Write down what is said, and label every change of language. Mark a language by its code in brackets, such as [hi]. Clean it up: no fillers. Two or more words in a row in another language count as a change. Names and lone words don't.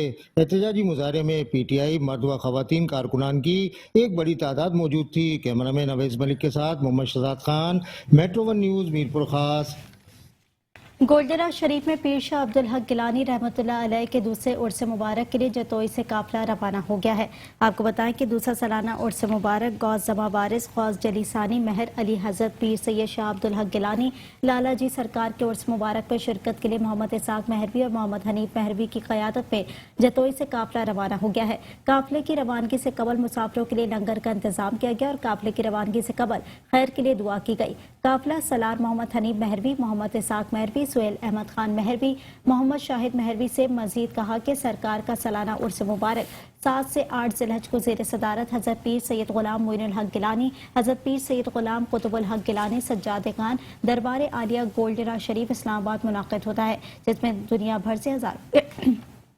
[ur] احتجاجی مظاہرے میں پی ٹی آئی مرد و خواتین کارکنان کی ایک بڑی تعداد موجود تھی. کیمرہ مین اویس ملک کے ساتھ محمد شہزاد خان، میٹرو ون نیوز، میرپور خاص. گولڑا شریف میں پیر شاہ عبدالحق گیلانی رحمۃ اللہ علیہ کے دوسرے عرس مبارک کے لیے جتوئی سے قافلہ روانہ ہو گیا ہے. آپ کو بتائیں کہ دوسرا سالانہ عرس مبارک غوث زماں وارث غوث جلیسانی مہر علی حضرت پیر سید شاہ عبدالحق گیلانی لالہ جی سرکار کے عرس مبارک پر شرکت کے لیے محمد اسحاق مہروی اور محمد حنیف مہروی کی قیادت میں جتوئی سے قافلہ روانہ ہو گیا ہے. قافلے کی روانگی سے قبل مسافروں کے لیے لنگر کا انتظام کیا گیا اور قافلے کی روانگی سے قبل خیر کے لیے دعا کی گئی. قافلہ سالار محمد حنیف مہروی، محمد اسحاق مہروی، سہیل احمد خان مہروی، محمد شاہد مہروی سے مزید کہا کہ سرکار کا سالانہ عرس مبارک 7 سے 8 ذوالحج کو زیر صدارت حضرت پیر سید غلام معین الحق گیلانی، حضرت پیر سید غلام قطب الحق گیلانی سجادہ خان دربار عالیہ گولڑا شریف اسلام آباد منعقد ہوتا ہے، جس میں دنیا بھر سے ہزار